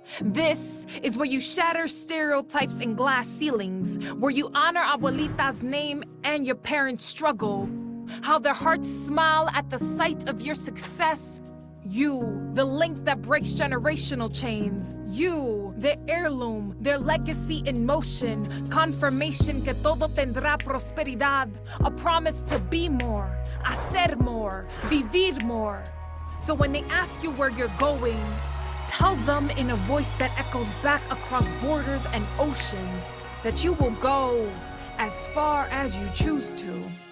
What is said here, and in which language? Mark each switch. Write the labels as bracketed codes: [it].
[en] This is where you shatter stereotypes and glass ceilings, where you honor [es] abuelita's [en] name and your parents' struggle. How their hearts smile at the sight of your success. You, the link that breaks generational chains. You, the heirloom, their legacy in motion. Confirmation [es] que todo tendrá prosperidad. [en] A promise to be more, [es] hacer [en] more, [es] vivir [en] more. So when they ask you where you're going, tell them in a voice that echoes back across borders and oceans that you will go as far as you choose to.